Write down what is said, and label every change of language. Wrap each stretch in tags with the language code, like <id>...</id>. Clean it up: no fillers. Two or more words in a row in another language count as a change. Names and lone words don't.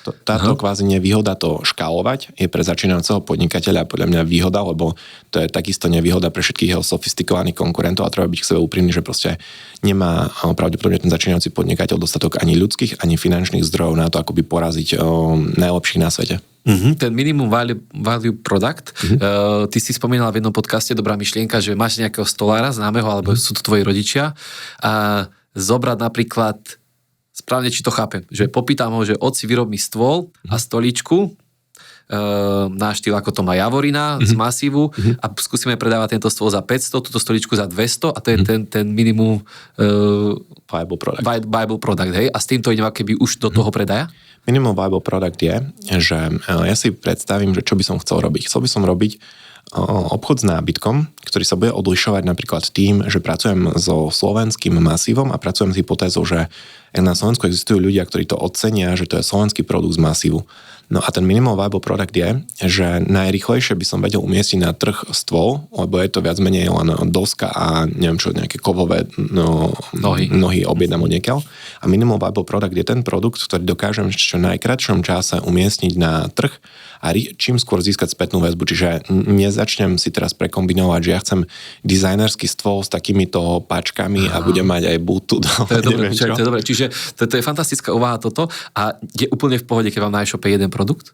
<sk>Táto kvázi nevýhoda to škálovať je pre začínajúceho podnikateľa podľa mňa výhoda, lebo to je takisto nevýhoda pre všetkých jeho sofistikovaných konkurentov a treba byť k sebe úprimný, že proste nemá pravdepodobne ten začínajúci podnikateľ dostatok ani ľudských, ani finančných zdrojov na to, ako by poraziť najlepších na svete.</sk> <en>Ten minimum value product,</en> <sk>ty si spomínala v jednom podcaste, dobrá myšlienka, že máš nejakého stolára známeho, alebo sú to tvoji rodičia a zobrať napríklad, správne či to chápem, že popýtam ho, že otci vyrob mi stôl a stoličku na štýl ako to má Javorina z masívu a skúsime predávať tento stôl za 500, túto stoličku za 200 a to je ten</sk> <en>minimum viable product,</en> <sk>hej? A s týmto idem keby už do toho predaja?</sk> <en>Minimum viable product</en> <sk>je, že ja si predstavím, že čo by som chcel robiť. Chcel by som robiť obchod s nábytkom, ktorý sa bude odlišovať napríklad tým, že pracujem so slovenským masívom a pracujem s hypotézou, že na Slovensku existujú ľudia, ktorí to ocenia, že to je slovenský produkt z masívu. No a ten</sk> <en>minimal viable product</en> <sk>je, že najrýchlejšie by som vedel umiestniť na trh stôl, lebo je to viac menej len doska a neviem čo, nejaké kovové nohy objednám od niekiaľ. A</sk> <en>minimal viable product</en> <sk>je ten produkt, ktorý dokážem v čo najkratšom čase umiestniť na trh a čím skôr získať spätnú väzbu. Čiže nezačnem si teraz prekombinovať, že ja chcem dizajnerský stôl s takýmito páčkami a budem mať aj Bluetooth. To je dobre, Čiže to je fantastická úvaha toto a je úplne v pohode, keď vám na e-shope jeden produkt?</sk>